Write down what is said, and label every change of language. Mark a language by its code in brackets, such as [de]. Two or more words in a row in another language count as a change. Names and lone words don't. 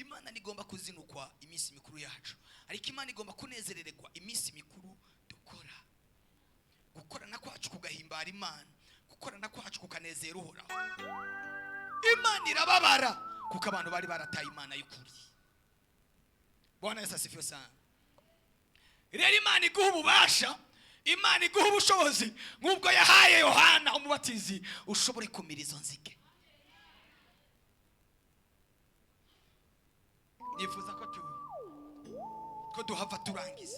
[rn] imana nigomba kuzinukwa iminsi mikuru yacu, ariko imana igomba kunezerererwa iminsi mikuru dukora. Gukorana kwacu kugahimbara imana, gukorana kwacu kukanezera uhoraho. Imana irababara kuko abantu bari barataye imana y'ukuri. [sw] Bwana Yesu asifiwe sana. [rn] Rero imana iguha ububasha, imana iguha ubushobozi nk'ubwo yahaye Yohana umubatizi ushobore kumira izo nzige. Nifuza ko duhava turangiza.